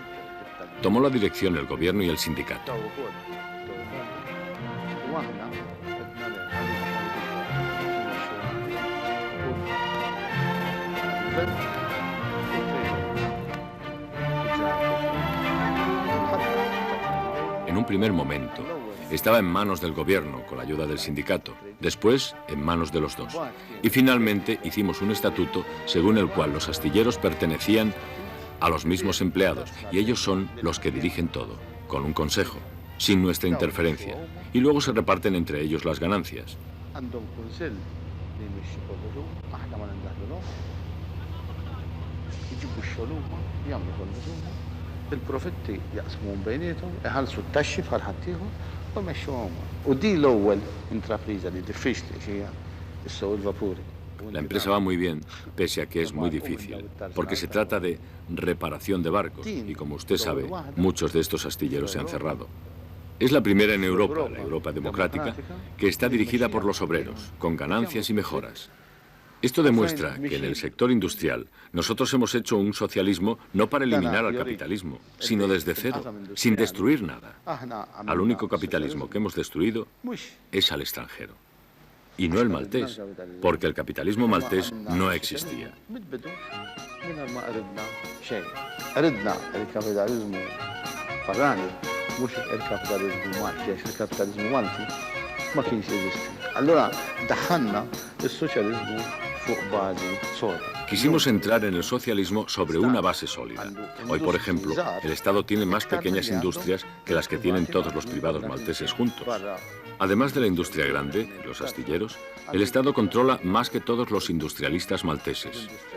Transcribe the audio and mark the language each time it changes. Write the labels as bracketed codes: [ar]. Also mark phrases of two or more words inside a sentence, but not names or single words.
[es] Tomó la dirección el gobierno y el sindicato. En un primer momento, estaba en manos del gobierno con la ayuda del sindicato, después en manos de los dos. Y finalmente hicimos un estatuto según el cual los astilleros pertenecían a los mismos empleados y ellos son los que dirigen todo, con un consejo, sin nuestra interferencia, y luego se reparten entre ellos las ganancias. [mt] Il-profitti jaqsmuhom bejniethom, iħallsu t-taxxi bħal ħaddieħor u jmexxuhom. U di l-ewwel intrapriża li diffiċli xi hija issew il-vapuri. [es] La empresa va muy bien, pese a que es muy difícil, porque se trata de reparación de barcos y, como usted sabe, muchos de estos astilleros se han cerrado. Es la primera en Europa, la Europa democrática, que está dirigida por los obreros, con ganancias y mejoras. Esto demuestra que en el sector industrial nosotros hemos hecho un socialismo no para eliminar al capitalismo, sino desde cero, sin destruir nada. Al único capitalismo que hemos destruido es al extranjero. Y no el maltés, porque el capitalismo maltés no existía. [mt] Ma kienx jeżisti. Allora daħħalna is-soċjaliżmu fuq bażi soda. [es] Quisimos entrar en el socialismo sobre una base sólida. Hoy, por ejemplo, el Estado tiene más pequeñas industrias que las que tienen todos los privados malteses juntos. Además de la industria grande, los astilleros, el Estado controla más que todos los industrialistas malteses.